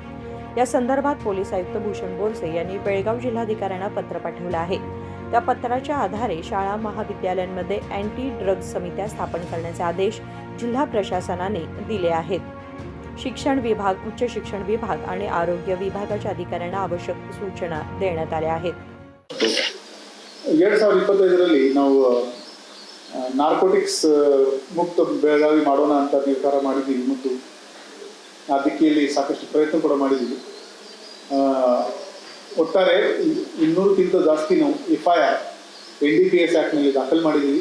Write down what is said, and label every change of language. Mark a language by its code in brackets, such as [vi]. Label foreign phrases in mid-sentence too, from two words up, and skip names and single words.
[mr] या संदर्भात पोलीस आयुक्त भूषण बोरसे यांनी बेळगाव जिल्हाधिकाऱ्यांना पत्र पाठवलं आहे। त्या पत्राच्या आधारे शाळा महाविद्यालयांमध्ये [en] anti drugs [mr] समित्या स्थापन करण्याचे आदेश जिल्हा प्रशासनाने दिले आहेत। शिक्षण विभाग, उच्च शिक्षण विभाग आणि आरोग्य विभागाच्या अधिकाऱ्यांना आवश्यक सूचना देण्यात आल्या आहेत। [kn] 2025ರಲ್ಲಿ ನಾವು ನಾರ್ಕೋಟಿಕ್ಸ್ ಮುಕ್ತ ಬೆಳಗಾವಿ ಮಾಡೋಣ ಅಂತ ನಿರ್ಧಾರ ಮಾಡಿದ್ದೀವಿ ಮತ್ತು ಆ ದಿಕ್ಕಿನಲ್ಲಿ ಸಾಕಷ್ಟು ಪ್ರಯತ್ನ ಕೂಡ ಮಾಡಿದ್ದೀವಿ। ಒಟ್ಟಾರೆ 200ಕ್ಕಿಂತ ಜಾಸ್ತಿ ನಾವು FIR NDPS ಆ್ಯಕ್ಟ್ನಲ್ಲಿ ದಾಖಲು ಮಾಡಿದ್ದೀವಿ।